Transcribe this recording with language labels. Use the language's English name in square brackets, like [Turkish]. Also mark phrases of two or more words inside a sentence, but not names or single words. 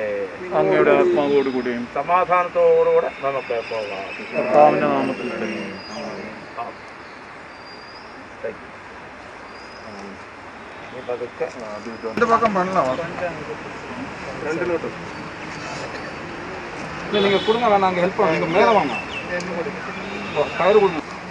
[Malayalam] അങ്ങയുടെ ആത്മാവോടുകൂടിയും സമാധാനത്തോടുകൂടെ നമുക്ക് പോകാം. കർത്താവിന്റെ നാമത്തിൽ ഫ്രണ്ടിലോട്ട് [Tamil] நீங்க கொடுங்க வேணாங்க ஹெல்ப் பண்ணுங்க மேல வாங்க கயிறு கொடுங்க.